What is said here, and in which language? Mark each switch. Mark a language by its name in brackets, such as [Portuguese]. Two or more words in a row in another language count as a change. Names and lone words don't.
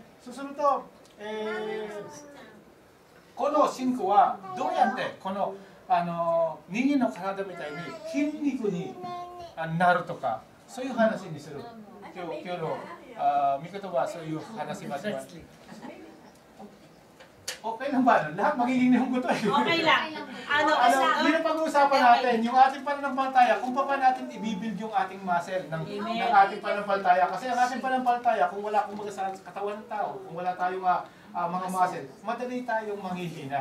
[Japanese] そうすると、この信仰はどうやってこの人間の体みたいに筋肉になるとか、そういう話にする。今日の見言葉はそういう話します。 [Filipino] Okay lang ba? Lahat magiging nihong to eh. Okay lang. Yun ang pag-uusapan natin, yung ating pananampalataya, kung paano natin i-build yung ating muscle ng ating pananampalataya. Kasi ang ating pananampalataya, kung wala kung sa katawan ng tao, kung wala tayong mga muscle, madali tayong manghihina.